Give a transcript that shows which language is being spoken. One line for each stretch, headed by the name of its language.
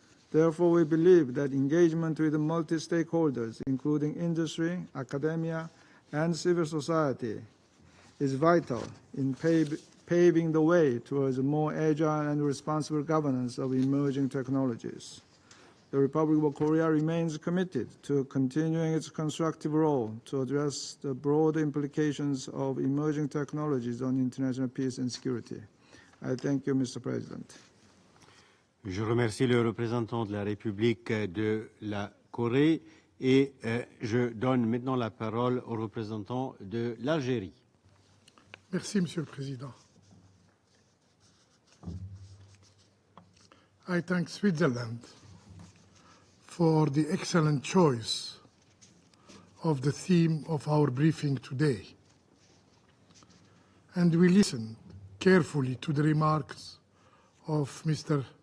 English: Therefore, we believe that engagement with multi-stakeholders, including industry, academia, and civil society, is vital in paving the way towards a more agile and responsible governance of emerging technologies. The Republic of Korea remains committed to continuing its constructive role to address the broader implications of emerging technologies on international peace and security. I thank you, Mr. President.
French: Je remercie le représentant de la République de la Corée et je donne maintenant la parole au représentant de l'Algérie. Merci, Monsieur le Président.
English: I thank Switzerland for the excellent choice of the theme of our briefing today. And we listened carefully to the remarks of Mr.